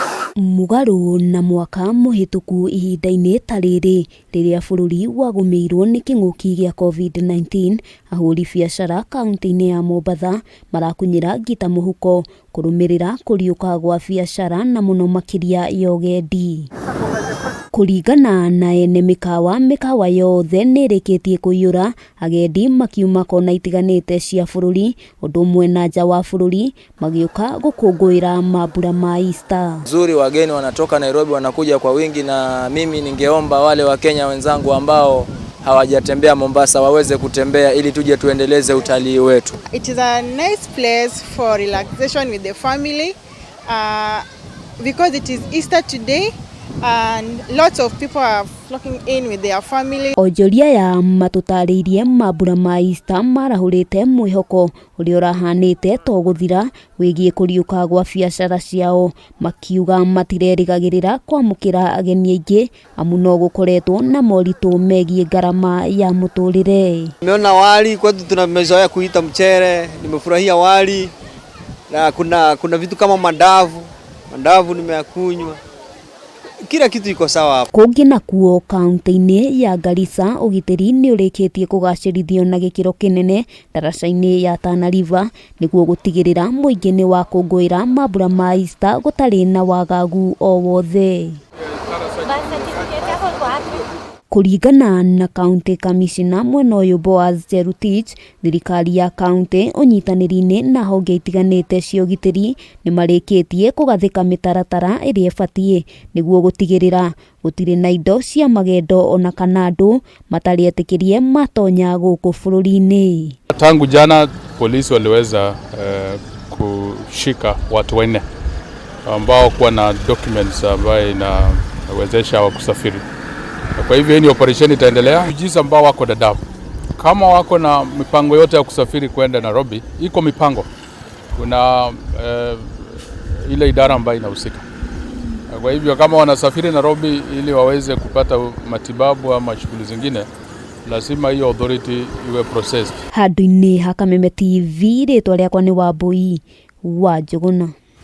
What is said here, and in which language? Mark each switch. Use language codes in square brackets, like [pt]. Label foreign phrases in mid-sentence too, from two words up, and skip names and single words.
[ki] Mugaru na mwaka muhituku ihinda-inĩ ta rĩrĩ rĩrĩa bũrũri wagũmĩirwo nĩ kĩng'ũki gĩa COVID-19, ahũri biacara kaunti-inĩ ya Mombatha marakunyĩra ngita mũhuko kũrũmĩrĩra kũriũka gwa biacara na mũno makĩria ya ũgendi. Kũringana na ene mĩkawa yothe nĩrĩkĩtie kũiyũra, agendi makiuma kona itiganĩte cia bũrũri ũndũ ũmwe na nja wa bũrũri magĩũka gũkũngũĩra mambura ma Easter. [sw] Nzuri, wageni wanatoka Nairobi wanakuja kwa wingi, na mimi ningeomba wale Wakenya wenzangu ambao hawajatembea Mombasa waweze kutembea ili tuje tuendeleze utalii wetu. [en] It is a nice place for relaxation with the family because it is Easter today and lots of people are flocking in with their family. [ki] Onjoria ya matũtarĩirie mambura ma Easter marahũrĩte mwĩhoko ũrĩa ũrahanĩte to gũthira wĩgiĩ kũriũka gwa biacara ciao, makiuga matirerĩgagĩrĩra kwamũkĩra ageni aingĩ amu no gũkoretwo na moritũ megiĩ gharama ya mũtũrĩre. [sw] Nimeona wali, kwetu tunamezoea kuita mchere, nimefurahia wali na kuna vitu kama mandavu nimeyakunywa. Kila kitu iko sawa hapo. [ki] Kũngĩ nakuo kaunti-inĩ ya Garissa ũgitĩri nĩ ũrĩkĩtie kũgacĩrithio na gĩkĩro kĩnene daraca-inĩ ya Tana River nĩguo gũtigĩrĩra mũingĩ nĩ wakũngũĩra mambura ma Easter gũtarĩ na wagagu o wothe. Kũringana na [en] County Commissioner [ki] mwena ũyũ Boaz Cherutich, thirikari ya kaunti ũnyitanĩri-inĩ na honge itiganĩte cia ũgitĩri nĩ marĩkĩtie kũgathĩka mĩtaratara ĩrĩa ĩbatiĩ nĩguo gũtigĩrĩra gũtirĩ na indo cia magendo ona kana andũ matarĩ etĩkĩrie matonya gũkũ bũrũri-inĩ. [sw] Tangu jana polisi waliweza kushika watu 4 ambao kuwa na documents ambayo inawezesha wa kusafiri. Kwa hivyo hii operation itaendelea. Jinsi ambao wako Dadaab, kama wako na mipango yote ya kusafiri kwenda Nairobi, iko mipango. Kuna ile idara ambayo inahusika. Kwa hivyo kama wanasafiri Nairobi ili waweze kupata matibabu ama shughuli zingine, lazima hiyo authority iwe processed. [ki] Handũ-inĩ ha Kameme TV, rĩtwa rĩakwa nĩ Wambui wa Njũgũna.